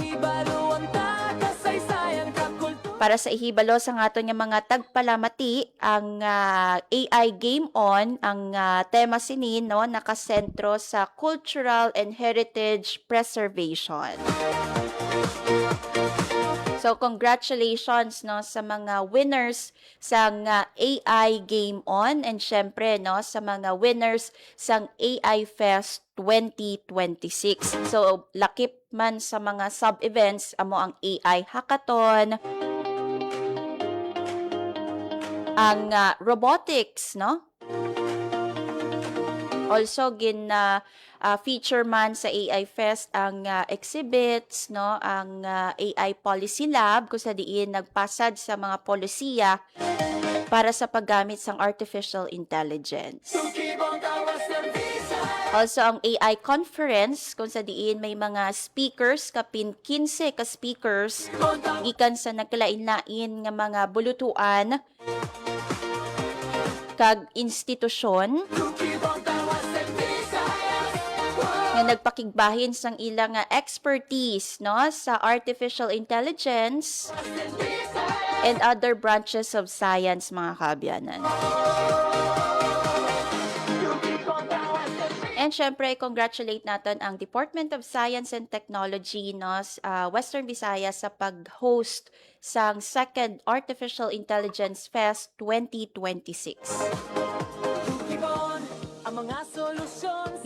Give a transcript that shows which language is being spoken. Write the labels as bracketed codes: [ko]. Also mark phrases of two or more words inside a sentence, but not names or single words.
[hil] Para sa ihibalo sa aton nga mga tagpalamati ang AI Game On, ang tema sini, no, nakasentro sa [en] cultural and heritage preservation. So congratulations, [hil] no, sa mga winners sang AI Game On, and syempre, no, sa mga winners sang AI Fest 2026. So lakip man sa mga sub-events amo ang AI Hackathon, ang robotics, no? [en] Also feature [hil] man sa AI Fest ang exhibits, no, ang AI Policy Lab kung sa diin nagpasad sa mga polisiya para sa paggamit sang artificial intelligence. Also ang AI conference kung sa diin may mga speakers kapin 15 ka speakers gikan sa nagkalain-lain nga mga bulutuan kag institusyon nga nagpakigbahin sang ilang expertise, no, sa [en] artificial intelligence and other branches of science, [hil] mga kaabyanan. And syempre, congratulate natin ang Department of Science and Technology no, Western Visayas sa pag-host sa second Artificial Intelligence Fest 2026. Tukibon ang mga solusyon